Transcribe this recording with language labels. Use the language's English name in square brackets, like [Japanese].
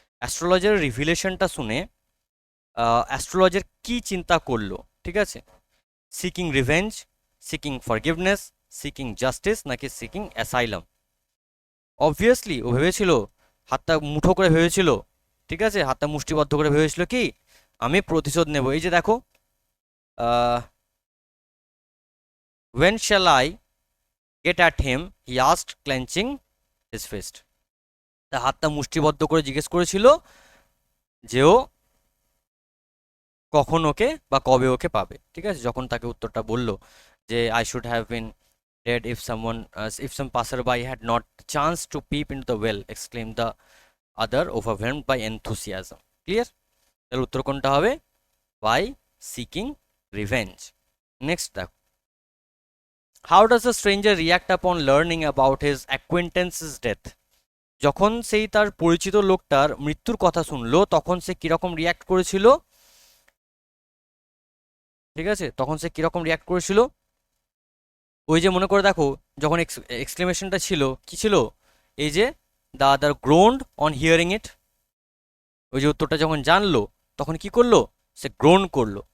[Bangla] Astrologer রিভিলেশনটা শুনে astrologer কি চিন্তা করলো? ঠিক আছে, [English] Seeking revenge, seeking forgiveness, seeking justice, নাকি seeking asylum? [Bangla] অবভিয়াসলি ও ভেবেছিল, হাতটা মুঠো করে ভেবেছিল, ঠিক আছে, হাতটা মুষ্টিবদ্ধ করে ভেবেছিল কি আমি প্রতিশোধ নেব। এই যে দেখো, [English] when shall I get at him, he asked, clenching his fist. [Bangla] তা হাতটা মুষ্টিবদ্ধ করে জিজ্ঞেস করেছিল যে ও কখন ওকে বা কবে ওকে পাবে, ঠিক আছে। যখন তাকে উত্তরটা বলল যে [English] I should have been dead if someone if some passerby had not chance to peep into the well, exclaimed the other, overwhelmed by enthusiasm. ক্লিয়ার? [Bangla] তাহলে উত্তর কোনটা হবে? [English] by seeking revenge. Next দেখো, how does a stranger react upon learning about his acquaintance's death? [Bangla] যখন সেই তার পরিচিত লোকটার মৃত্যুর কথা শুনলো তখন সে কিরকম রিয়াক্ট করেছিল, ঠিক আছে। তখন সে কিরকম রিয়াক্ট করেছিল, ওই যে মনে করে দেখো যখন এক্সক্লেমেশনটা ছিল কি ছিল, এই যে [English] the other groaned on hearing it, [Bangla] ওই যে উত্তরটা যখন জানলো তখন কি করলো, সে গ্রোন করলো।